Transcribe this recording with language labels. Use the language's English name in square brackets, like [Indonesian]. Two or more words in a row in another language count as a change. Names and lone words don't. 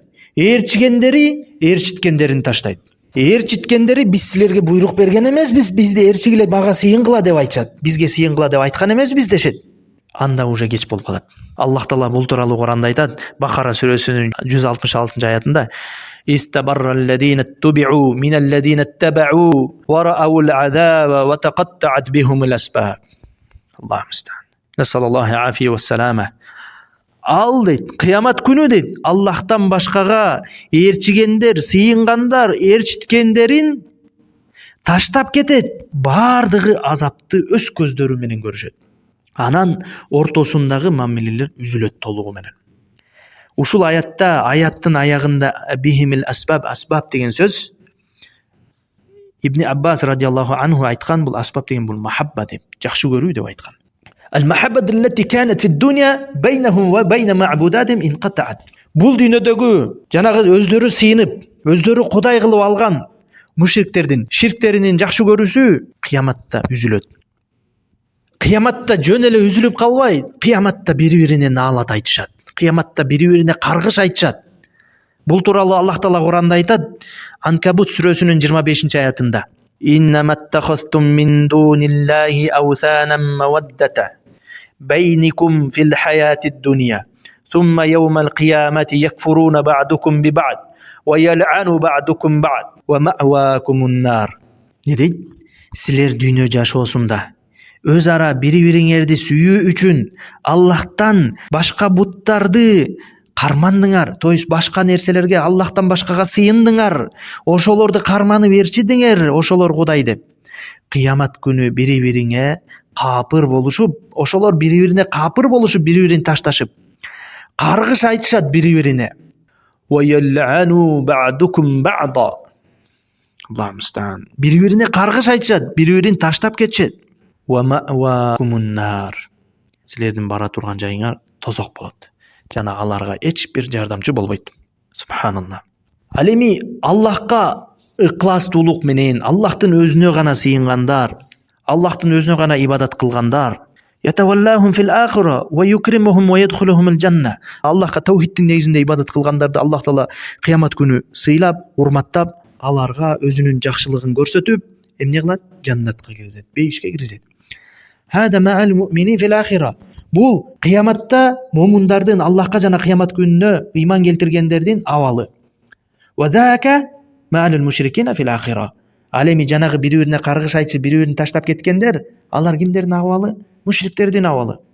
[Kyrgyz] Ээрчигендери ээрчиткендерин таштайт. Ээрчиткендери биз силерге буйрук берген эмеспиз, бизди ээрчигиле мага сыйынгыла деп айтышат. Бизге сыйынгыла деп айткан эмеспиз дешет. Анда уже кеч болуп калат. Аллах Таала бул тууралуу Куранда айтат. Бакара сүрөсүнүн 166-аятында: [Arabic] إذ تبرأ الذين اتبعوا من الذين اتبعوا ورأوا العذاب وتقطعت بهم الأسباب. الله المستعان. نسأل الله العافية والسلامة. [Kyrgyz] Ал дейт, кыямат күнү дейт, Аллахтан башкага ээрчигендер, сыйынгандар, ээрчиткендерин таштап кетет. Баардыгы азапты өз көздөрү менен көрүшөт. Анан ортосундагы мамилелер үзүлөт толугу менен. Ушул аяттын аягында [Arabic] بهم الأسباب, [Kyrgyz] асбаб деген сөз Ибн Аббас [Arabic] رضي الله عنه [Kyrgyz] айткан, бул асбаб деген бул махабба деп, жакшы көрүү деп айткан. [Arabic] المحبة التي كانت في الدنيا بينهم وبين معبوداتهم انقطعت. [Kyrgyz] Бул дүйнөдөгү жанагы өздөрү сыйынып, өздөрү кудай кылып алган мушриктердин, ширктеринин жакшы көрүүсү кыяматта үзүлөт. Кыяматта жөн эле үзүлүп калбай, кыяматта бири-бирине наалат айтышат. Кыяматта бири-бирине каргыш айтышат. Бул тууралуу Аллах Таала Куранда айтат. Анкабут сүрөсүнүн 25-аятында: [Arabic] إنما اتخذتم من دون الله أوثانا مودة بينكم في الحياة الدنيا ثم يوم القيامة يكفر بعضكم ببعض ويلعن بعضكم بعضا ومأواكم النار. [Kyrgyz] Не дейт? Силер дүйнө жашоосунда өз ара бири-бириңерди сүйүү үчүн Аллахтан башка буттарды кармандыңар, [Russian] то есть [Kyrgyz] башка нерселерге, Аллахтан башкага сыйындыңар, ошолорду карманып ээрчидиңер, ошолор кудай деп. Кыямат күнү бири-бириңе капыр болушуп, ошолор бири-бирине капыр болушуп, бири-бирин ташташып, каргыш айтышат бири-бирине. [Arabic] ويلعن بعضكم بعضا. الله المستعان. [Kyrgyz] Бири-бирине каргыш айтышат, бири-бирин таштап кетишет. [Arabic] ومأواكم النار. [Kyrgyz] Силердин бара турган жайыңар тозок болот. Жана аларга эч бир жардамчы болбойт. Субханаллах. Ал эми Аллахка ыкластуулук менен, Аллахтын өзүнө гана сыйынгандар, Аллахтын өзүнө гана ибадат кылгандар, [Arabic] يتولاهم في الآخرة ويكرمهم ويدخلهم الجنة. [Kyrgyz] Аллахка таухидтин негизинде ибадат кылгандарды Аллах Таала кыямат күнү сыйлап, урматтап, аларга өзүнүн жакшылыгын көрсөтүп, эмне кылат? Жаннатка киргизет, бейишке киргизет. [Arabic] هذا مع المؤمنين في الآخرة. [Kyrgyz] Бул кыяматта момундардын, Аллахка жана кыямат күнүнө ыйман келтиргендердин абалы. [Arabic] وذاك مع المشركين في الآخرة. [Kyrgyz] Ал эми жанагы бири-бирине каргыш айтып, бири-бирин таштап кеткендер, алар кимдердин абалы? Мушриктердин абалы.